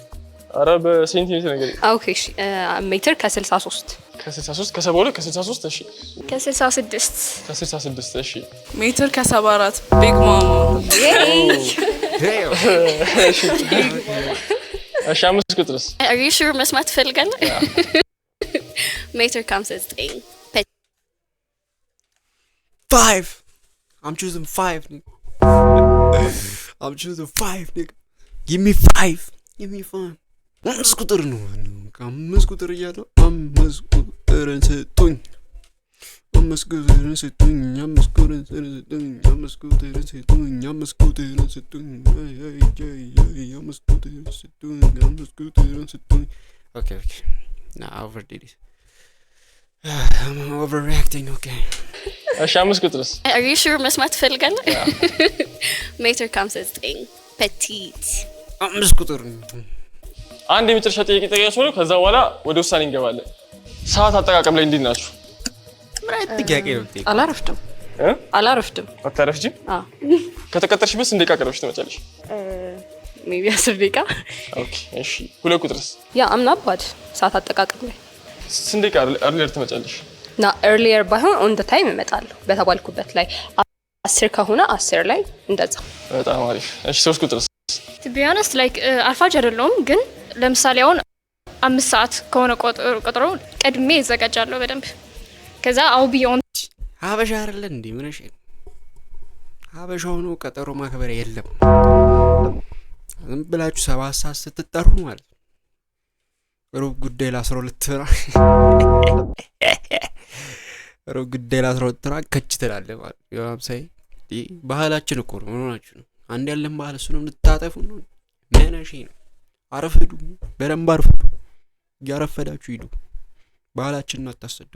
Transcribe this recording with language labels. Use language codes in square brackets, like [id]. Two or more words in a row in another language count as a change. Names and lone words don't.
[am] አረ በሴንቲሜትር ነገር ኦኬ እሺ ሜትር ከ63 ከ72 ከ63 እሺ ከ66 እሺ ሜትር ከ74 [en] big mama [am] እሺ አምስት ቁጥርስ [en] Are you sure [am] መስማት ትፈልጋለህ? ሜትር ከ59 [en] 5 I'm choosing 5 nigga I'm choosing 5 nigga give me [am] 5 አምስት ቁጥር ነው አምስት ቁጥር እያለው አምስት ቁጥርን ስጡኝ አምስት ቁጥርን ስጡኝ አምስት ቁጥርን ስጡኝ አምስት ቁጥርን ስጡኝ አምስት ቁጥርን ስጡኝ አምስት ቁጥርን ስጡኝ አምስት ቁጥርን ስጡኝ [en] okay now I overdid it I'm overreacting okay [am] እሺ አምስት ቁጥርስ [en] Are you sure [am] መስማት ትፈልጋለህ? ሜትር ከ59 ፔቲት አምስት ቁጥር አንድ የመጨረሻ ጥያቄ ጠይቃችሁ ነው ከዛ በኋላ ወደ ውሳኔ እንገባለን ሰዓት አጠቃቀም ላይ እንዴት ናችሁ ምራጥ ጥያቄ ነው አላረፍድም አታረፍጂም ከተቀጠርሽበት እንደ ቀቀረብሽ ትመጫለሽ ሜቢ 10 ደቂቃ ኦኬ እሺ ሁለት ቁጥርስ ያ [en] I'm not bad [am] ሰዓት አጠቃቀም ላይ ስንት ደቂቃ earlier ትመጫለሽ ና earlier ባይሆን [en] on the time [am] እመጣለሁ በተባልኩበት ላይ 10 ከሆነ 10 ላይ እንደዛ በጣም አሪፍ እሺ ሶስት ቁጥርስ [en] to be honest like [am] አርፋጅ አይደለም ግን ለምሳሌ አሁን 5 ሰዓት ከሆነ ቆጥሮ ቀድሜ ይዘጋጃለሁ በደንብ ከዛ አው ቢዮን ሀበሻ አይደለ እንዴ ምንሽ ሀበሻው ነው ቀጠሮ ማክበር የለም ዝም ብላችሁ 7 ሰዓት ስትጠሩ ማለት ሩብ ጉዳይ ለ12 ሩብ ጉዳይ ለ12 ከች ትላለህ ማለት ያም ሳይ ባህላችን እኮ ነው ሆናችሁ ነው አንድ ያለን ባህል እሱ ነው እንድታጠፉ ነው ማናሺ ነው አረፈዱ በደንብ አረፈዱ ያረፈዳችሁ ሂዱ ባህላችንን አታሰድቡ